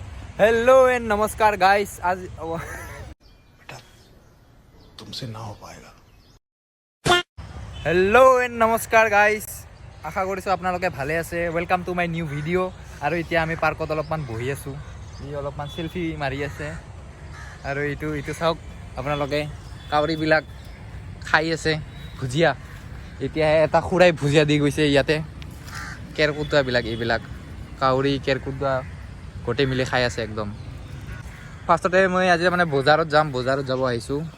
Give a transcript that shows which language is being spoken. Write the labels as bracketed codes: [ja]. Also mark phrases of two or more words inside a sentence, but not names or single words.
[en] hello and नमस्कार गाइस आज [hi] बेटा तुमसे ना हो पाएगा। [en] hello and [as] नमस्कार गाइस आशा কৰিছোঁ আপোনালোকে ভালে আছে [en] welcome to my new video' [as] আৰু এতিয়া আমি পাৰ্কত অলপমান বহি আছোঁ ই অলপমান সেলফি মাৰি আছে আৰু ইটো চাওক আপোনালোকে কাউৰীবিলাক খাই আছে ভুজিয়া এতিয়া এটা খুৰাই ভুজিয়া দি গৈছে ইয়াতে কেৰকুটুৱাবিলাক এইবিলাক কাউৰী কেৰকুটুৱা গোটেই মিলি খাই আছে একদম ফাৰ্ষ্টতে মই আজি মানে বজাৰত যাব আহিছোঁ